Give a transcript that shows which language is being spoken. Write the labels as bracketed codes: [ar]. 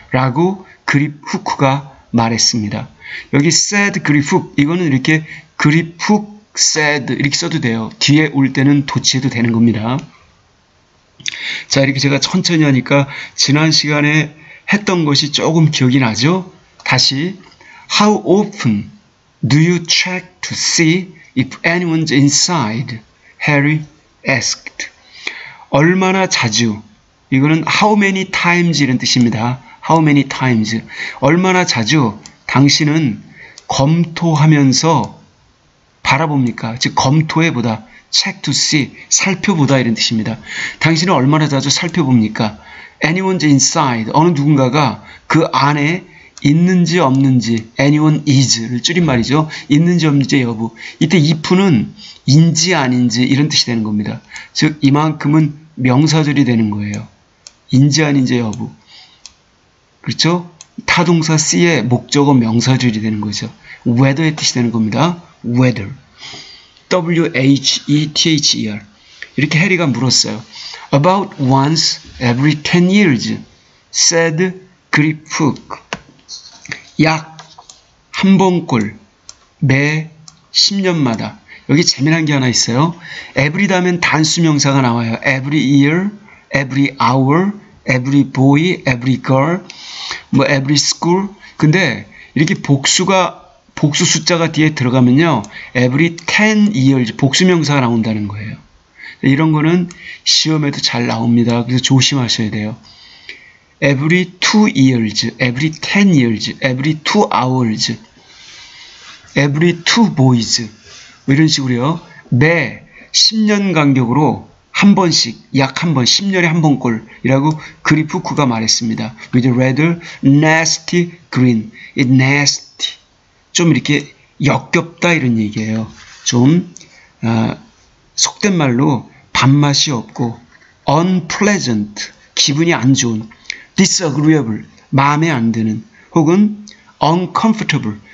[ko] 라고 그립 후크가 말했습니다. 여기 said 그립 훅, 이거는 이렇게 그립 훅 said 이렇게 써도 돼요. 뒤에 올 때는 도치해도 되는 겁니다. 자, 이렇게 제가 천천히 하니까 지난 시간에 했던 것이 조금 기억이 나죠? [en] 다시 How often do you check to see if anyone's inside? Harry asked. [ko] 얼마나 자주, 이거는 how many times 이런 뜻입니다. [en] How many times. [ko] 얼마나 자주 당신은 검토하면서 바라봅니까? 즉 검토해보다, [en] check to see, [ko] 살펴보다 이런 뜻입니다. 당신은 얼마나 자주 살펴봅니까? [en] Anyone's inside, [ko] 어느 누군가가 그 안에 있는지 없는지, anyone is를 줄인 말이죠. 있는지 없는지 여부. 이때 if는 인지 아닌지 이런 뜻이 되는 겁니다. 즉 이만큼은 명사절이 되는 거예요. 인지 아닌지 여부. 그렇죠? 타동사 C의 목적어 명사절이 되는 거죠. whether의 뜻이 되는 겁니다. [en] whether. W-H-E-T-H-E-R. [ko] 이렇게 해리가 물었어요. [en] About once every 10 years, said 그립 훅. [ko] 약 한 번꼴, 매 10년마다. 여기 재미난 게 하나 있어요. every 다음엔 단수명사가 나와요. [en] every year, every hour, every boy, every girl, 뭐 every school. [ko] 근데 이렇게 복수 숫자가 뒤에 들어가면요, [en] every 10 years [ko] 복수명사가 나온다는 거예요. 이런 거는 시험에도 잘 나옵니다. 그래서 조심하셔야 돼요. [en] every 2 years, every 10 years, every 2 hours. every two boys [ko] 뭐 이런 식으로요. 매 10년 간격으로 한 번씩, 약 한 번, 10년에 한 번꼴이라고 그리프크가 말했습니다. [en] with a rather nasty grin. It nasty. [ko] 좀 이렇게 역겹다 이런 얘기예요. 좀 속된 말로 밥맛이 없고 unpleasant. 기분이 안 좋은. disagreeable. 마음에 안 드는. 혹은 uncomfortable.